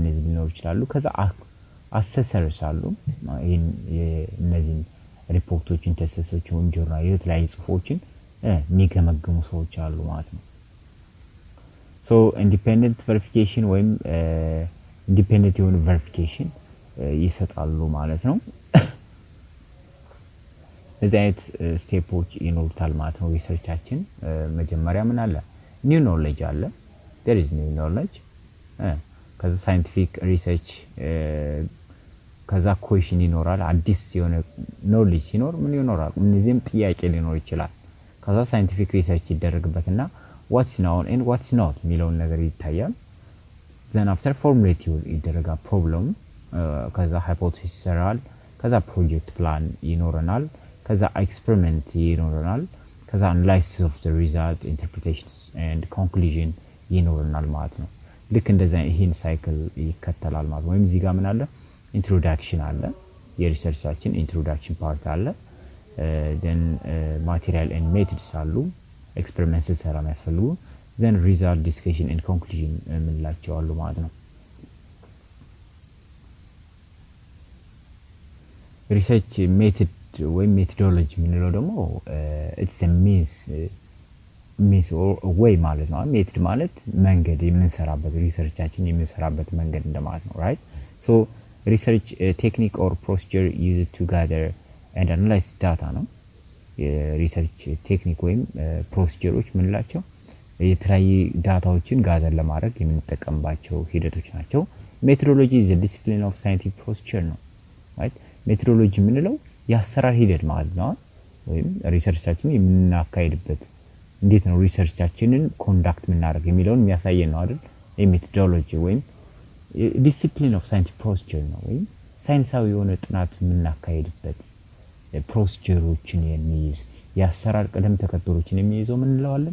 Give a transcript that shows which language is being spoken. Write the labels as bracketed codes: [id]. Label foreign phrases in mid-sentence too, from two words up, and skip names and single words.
[am] ሊኖሩ ይችላሉ። ከዛ አሰሰርስ አሉ። እነዚህን ሪፖርቶችን፣ ቴሲሶችን፣ ጆርናል የተለያዩ ጽሁፎችን የሚገመግሙ ሰዎች አሉ ማለት ነው። [en] so independent verification [am] ወይም ኢንዲፔንደንት የሆነ ቬሪፊኬሽን ይሰጣሉ ማለት ነው። እዚህ አይነት ስቴፖች ይኖሩታል ማለት ነው። ሪሰርቻችን መጀመሪያ ምን አለ? [en] new knowledge [am] አለ። [en] there is new knowledge [am] ከዛ [en] scientific research [am] ከዛ ኩዌሽን ይኖራል። አዲስ የሆነ ኖሌጅ ሲኖር ምን ይኖራል? እነዚህም ጥያቄ ሊኖር ይችላል። ከዛ [en] scientific research [am] ይደረግበትና [en] what's known and what's not [am] የሚለውን ነገር ይታያል። [en] then after formulate [am] ይደረጋል ፕሮብለም። ከዛ ሃይፖቴሲስ ይሰራል። ከዛ [en] project plan [am] ይኖረናል። ከዛ ኤክስፐሪመንት ይኖረናል። ከዛ [en] analysis of the result interpretations and conclusion [am] ይኖረናል ማለት ነው። ልክ እንደዛ ይሄን ሳይክል ይከተላል ማለት ነው። ወይም እዚህ ጋር ምን አለ? ኢንትሮዳክሽን አለ። የሪሰርቻችን ኢንትሮዳክሽን ፓርት አለ። then [en] material and methods [am] አሉ። ኤክስፐሪመንት ሰራ የሚያስፈልጉ then [en] result discussion and conclusion [am] ምንላቸው አሉ ማለት ነው። [en] research method [am] ወይም ሜቶዶሎጂ የምንለው ደግሞ [en] it's a means or way [am] ማለት ነው። ሜቶድ ማለት መንገድ የምንሰራበት ሪሰርቻችን የምንሰራበት መንገድ እንደማለት ነው right? [en] so research technique or procedure used to gather and analyze data [am] ነው። የሪሰርች ቴክኒክ ወይም ፕሮሲጀሮች ምንላቸው የተለያዩ ዳታዎችን ጋዘር ለማድረግ የምንጠቀምባቸው ሂደቶች ናቸው። ሜቶዶሎጂ [en] is a discipline of scientific procedure [am] ነው right? ሜቶዶሎጂ የምንለው የአሰራር ሂደት ማለት ነው። ወይም ሪሰርቻችንን የምናካሂድበት እንዴት ነው ሪሰርቻችንን ኮንዳክት የምናደርግ የሚለውን የሚያሳየን ነው አይደል? ሜቶዶሎጂ ወይም [en] discipline of scientific procedure [am] ነው። ወይም ሳይንሳዊ የሆነ ጥናት የምናካሂድበት ፕሮሲጀሮችን የሚይዝ የአሰራር ቅደም ተከተሎችን የሚይዘው ምን እንለዋለን?